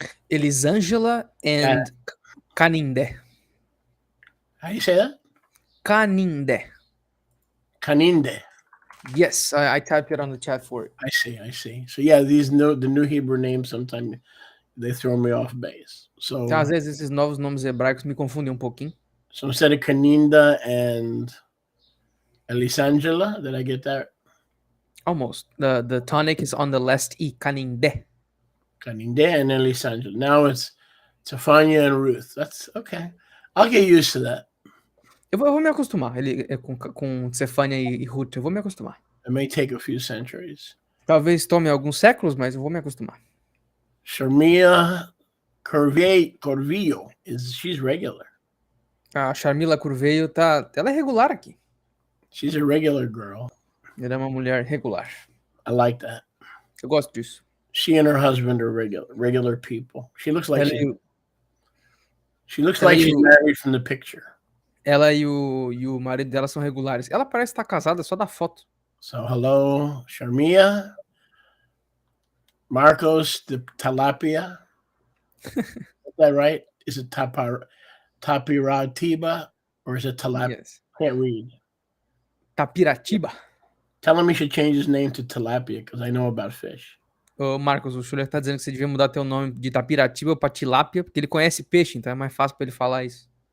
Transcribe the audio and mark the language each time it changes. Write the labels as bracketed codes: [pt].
[en] Elisângela and Canindé. How do you say that? Canindé. Kaninde. Yes, I typed it on the chat for it. I see. So yeah, the new Hebrew names sometimes they throw me off base. So [pt] Então, às vezes esses novos nomes hebraicos me confundem um pouquinho. [en] So instead of Kaninda and Elisangela, did I get that? Almost. The tonic is on the last E. Canindé. Kaninde and Elisangela. Now it's Tafania and Ruth. That's okay. I'll get used to that. [pt] Eu vou me acostumar com Stefania e Ruth. Eu vou me acostumar. [en] It may take a few centuries. [pt] Talvez tome alguns séculos, mas eu vou me acostumar. [en] Sharmia Corvillo, she's regular. [pt] A Charmila Curveio ela é regular aqui. [en] She's a regular girl. [pt] Ela é uma mulher regular. [en] I like that. [pt] Eu gosto disso. [en] She and her husband are regular people. She looks like she's married from the picture. [pt] Ela e o marido dela são regulares. Ela parece estar casada só da foto. [en] So hello, Sharmia. Marcos de Talapia. Is that right? Is it Tapiratiba or is it Talap? Yes. Can't read. Tapiratiba. Tell him he should change his name to Tilapia because I know about fish. [pt] Ô, Marcos, o Schuller tá dizendo que você devia mudar teu nome de Tapiratiba pra Tilápia, porque ele conhece peixe, então é mais fácil pra ele falar isso.